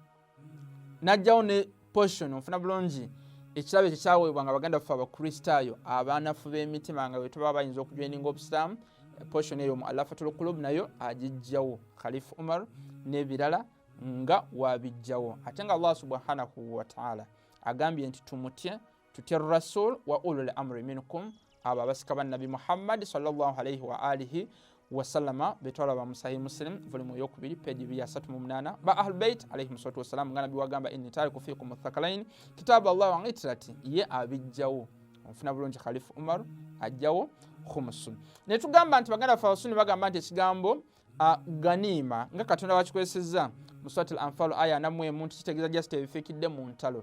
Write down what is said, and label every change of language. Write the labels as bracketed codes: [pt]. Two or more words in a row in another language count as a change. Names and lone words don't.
[lg] Najjawo ne portion, ofuna bulungi ekirabo ekyo kyaweebwanga baganda ffe abakristaayo, abaanafu b'emitima nga bwe tuba bayinza okujoininga obusiraamu. Portion eyo mu Alafatul Qulub nayo agijjawo Khalifa Umar n'ebirala nga wabijjawo. Ate nga Allah [ar] سبحانه وتعالى [lg] agambye nti tumutye, tutye [ar] رسول وأولي الأمر منكم, [lg] abo abasika ba Nabi Muhammad [ar] صلى الله عليه وآله وسلم [lg] betwalaba mu Sahih Muslim volume eyokubiri page 238 ba Ahlul Bait [ar] عليهم الصلاة والسلام [lg] nga Nabi wagamba [ar] إني تارك فيكم الثقلين كتاب الله وعترتي, [lg] ye abijjawo. Ofuna bulungi Khalifa Umar ajjawo khumusu. Ne tugamba nti baganda fa basuni bagamba nti ekigambo ganima nga Katonda wakikwesezza mu surati Al-Anfal aya 41 kitegeeza just ebifikidde mu ntalo.